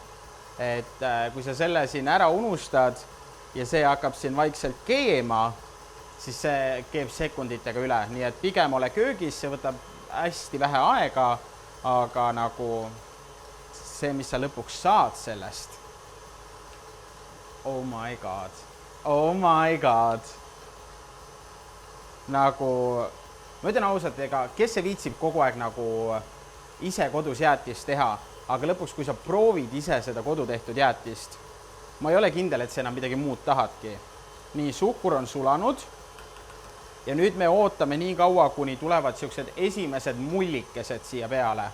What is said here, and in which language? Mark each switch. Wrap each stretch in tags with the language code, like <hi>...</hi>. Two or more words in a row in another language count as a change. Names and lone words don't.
<et>Et kui sa selle siin ära unustad ja see hakkab siin vaikselt keema, siis see keeb sekunditega üle. Nii et pigem ole köögis, see võtab hästi vähe aega, aga nagu see, mis sa lõpuks saad sellest.</et> <en>Oh my god. Oh my god.</en> <et>Nagu, ma ütlen ausalt, kes see viitsib kogu aeg nagu ise kodus jäätist teha, aga lõpuks, kui sa proovid ise seda kodutehtud jäätist, ma ei ole kindel, et sa enam midagi muud tahadki. Nii, suhkur on sulanud ja nüüd me ootame nii kaua, kuni tulevad siuksed esimesed mullikesed siia peale.</et>